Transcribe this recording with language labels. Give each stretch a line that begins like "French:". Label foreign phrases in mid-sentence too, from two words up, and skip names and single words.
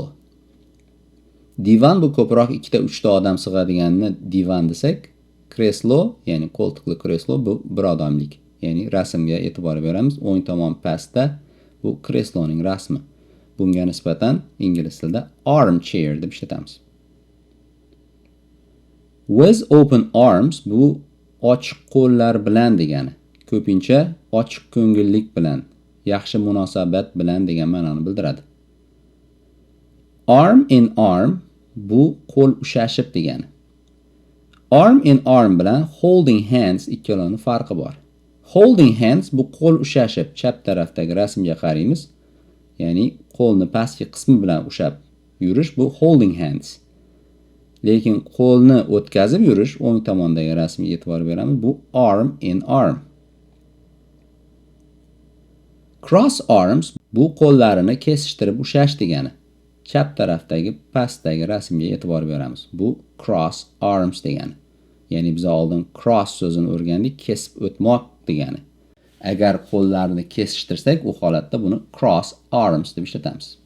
Uzbek: Divan bu ko'proq 2-3 ta odam sig'adiganini divan desak, kreslo, ya'ni qo'ltiqli kreslo bu bir odamlik. Ya'ni rasmga e'tibor beramiz. O'ng tomon pastda bu kresloning rasmi. Bunga nisbatan ingliz tilida armchair deb ishlatamiz.
English: With open arms
Uzbek: bu ochiq qo'llar bilan degani. Ko'pincha ochiq ko'ngillik bilan, yaxshi munosabat bilan degan ma'noni bildiradi.
English: Arm in arm
Uzbek: bu qo'l ushashib degani.
English: Arm in arm
Uzbek: bilan
English: holding hands
Uzbek: ikkaloni farqi bor.
English: Holding hands
Uzbek: bu qo'l ushashib, chap tarafdagi rasmga qaraymiz. Ya'ni qo'lni pastki qismi bilan ushab yurish bu
English: holding hands.
Uzbek: Lekin qo'lni o'tkazib yurish, o'ng tomondagi rasmga e'tibor beramiz, bu
English: arm in arm. Cross arms
Uzbek: Bu qo'llarini kesishtirib ushlash degani. Chap tarafdagi pastdagi rasmga e'tibor beramiz. Bu
English: cross arms
Uzbek: degani. Ya'ni biz oldin cross so'zini o'rgandik, kesib o'tmoq degani. Agar qo'llarni kesishtirsak, u holatda buni
English: cross arms
Uzbek: deb ishlatamiz.